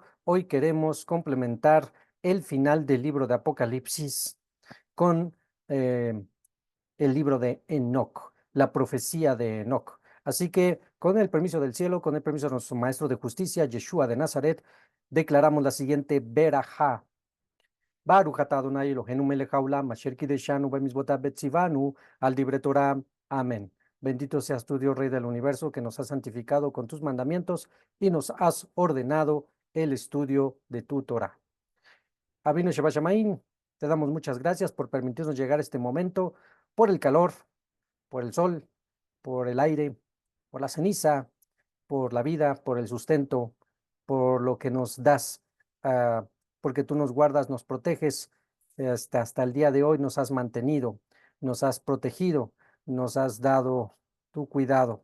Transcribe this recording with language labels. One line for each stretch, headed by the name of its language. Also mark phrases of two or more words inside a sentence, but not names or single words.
Spanish: Hoy queremos complementar el final del libro de Apocalipsis con eh, el libro de Enoc, la profecía de Enoc. Así que, con el permiso del cielo, con el permiso de nuestro Maestro de Justicia, Yeshua de Nazaret, declaramos la siguiente verajá.
Hebrew: ברוך אתה אדוני אלוהינו מלך העולם, אשר קדשנו במצוותיו וציוונו על דברי תורה.
Spanish: Amén. Bendito seas tú, Dios Rey del universo, que nos has santificado con tus mandamientos y nos has ordenado el estudio de tu Torah.
Hebrew: אבינו שבת שמים,
Spanish: te damos muchas gracias por permitirnos llegar a este momento, por el calor, por el sol, por el aire, por la ceniza, por la vida, por el sustento, por lo que nos das, porque tú nos guardas, nos proteges, hasta el día de hoy nos has mantenido, nos has protegido, nos has dado tu cuidado.